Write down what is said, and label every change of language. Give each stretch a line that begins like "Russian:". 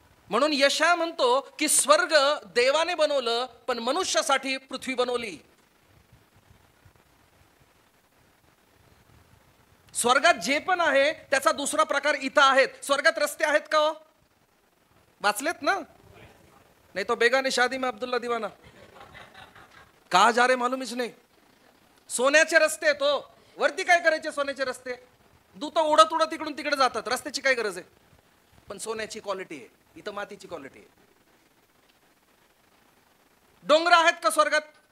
Marathi: म्हणून यशाया म्हणतो की स्वर्ग देवाने बनवलं, पण मनुष्यासाठी पृथ्वी बनवली. स्वर्गात जे पण आहे त्याचा दुसरा प्रकार इथं आहेत. स्वर्गात रस्ते आहेत का हो? वाचलेत ना?
Hindi: नाही तो बेगाने शादी में अब्दुल्ला दीवाना. कहा जा रे मालूमच नाही.
Marathi: सोन्याचे रस्ते तो वरती काय करायचे? सोन्याचे रस्ते. दूत उडत उडत इकडून तिकडे जातात. रस्त्याची काय गरज आहे? पण सोन्याची क्वालिटी आहे, इथं मातीची क्वालिटी आहे. डोंगर आहेत का स्वर्गात?